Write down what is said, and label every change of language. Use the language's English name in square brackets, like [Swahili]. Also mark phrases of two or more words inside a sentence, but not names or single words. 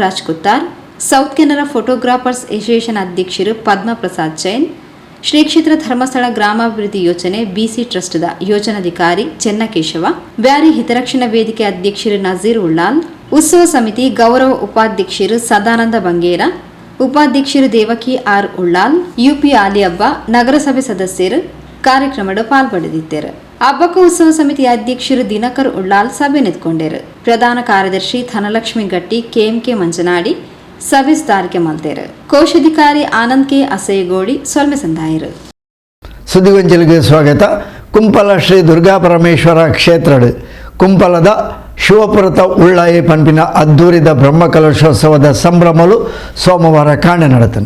[Tulu] ರಾಜ್ ಕುತ್ತಾರ್, ಸೌತ್ ಕೆನರಾ ಫೋಟೋಗ್ರಾಫರ್ಸ್ ಅಸೋಸಿಯೇಷನ್ ಅಧ್ಯಕ್ಷರು ಪದ್ಮ ಪ್ರಸಾದ್ ಜೈನ್, ಶ್ರೀ ಕ್ಷೇತ್ರ ಧರ್ಮಸ್ಥಳ ಗ್ರಾಮಾಭಿವೃದ್ಧಿ ಯೋಜನೆ ಬಿಸಿ ಟ್ರಸ್ಟ್ದ ಯೋಜನಾಧಿಕಾರಿ ಚೆನ್ನಕೇಶವ, ಬ್ಯಾರಿ ಹಿತರಕ್ಷಣಾ ವೇದಿಕೆ ಅಧ್ಯಕ್ಷರು ನಜೀರ್ ಉಳ್ಳಾಲ್, ಉತ್ಸವ ಸಮಿತಿ ಗೌರವ ಉಪಾಧ್ಯಕ್ಷರು ಸದಾನಂದ ಬಂಗೇರ, ಉಪಾಧ್ಯಕ್ಷರು ದೇವಕಿ ಆರ್ ಉಳ್ಳಾಲ್, ಯುಪಿ ಆಲಿಯಬ್ಬ, ನಗರಸಭೆ ಸದಸ್ಯರು ಕಾರ್ಯಕ್ರಮದ ಪಾಲ್ಪಡೆದಿದ್ದರು. ಹಬ್ಬಕ ಉತ್ಸವ ಸಮಿತಿ ಅಧ್ಯಕ್ಷರು ದಿನಕರ್ ಉಳ್ಳಾಲ್ ಸಭೆ ನೆತ್ಕೊಂಡರು. ಪ್ರಧಾನ ಕಾರ್ಯದರ್ಶಿ ಧನಲಕ್ಷ್ಮಿ ಗಟ್ಟಿ, ಕೆಎಂಕೆ ಮಂಜನಾಡಿ ಸಭೆ ಸುಧಾರಿಕೆ ಮಲ್ತೇರು. ಕೋಶಾಧಿಕಾರಿ ಆನಂದ್ ಕೆ ಅಸೇಗೋಡಿ ಸೊಲ್ಮೆ ಸಂದಾಯರು. ಸುದ್ದಿಗೊಂಚಲಿಗೆ ಸ್ವಾಗತ. ಕುಂಪಲ ಶ್ರೀ ದುರ್ಗಾ ಪರಮೇಶ್ವರ ಕ್ಷೇತ್ರಡು ಕುಂಪಲದ ಶಿವಪುರತ ಉಳ್ಳಾಯಿ ಪಂಪಿನ ಅದ್ದೂರಿದ ಬ್ರಹ್ಮಕಲಶೋತ್ಸವದ ಸಂಭ್ರಮಲು ಸೋಮವಾರ ಕಾಣೆ ನಡೆತನು.